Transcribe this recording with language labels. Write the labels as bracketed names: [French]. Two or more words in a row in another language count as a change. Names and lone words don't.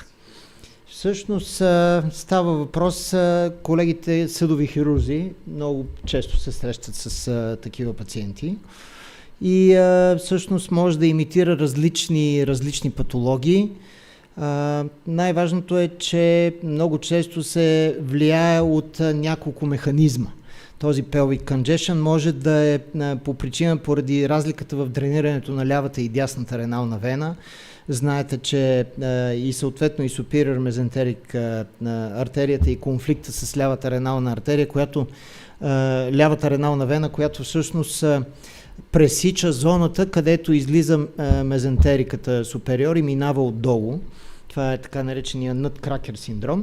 [Bulgarian] Всъщност става въпрос, колегите съдови хирурзи много често се срещат с такива пациенти и всъщност може да имитира различни патологии. Най-важното е, че много често се влияе от няколко механизма. Този [English] pelvic congestion [Bulgarian] може да е по причина поради разликата в дренирането на лявата и дясната ренална вена. Знаете, че и съответно и [English] superior mesenteric [Bulgarian] артерията и конфликта с лявата ренална артерия, която лявата ренална вена, която всъщност пресича зоната, където излиза мезентериката супериор и минава отдолу. Това е така наречения nutcracker синдром.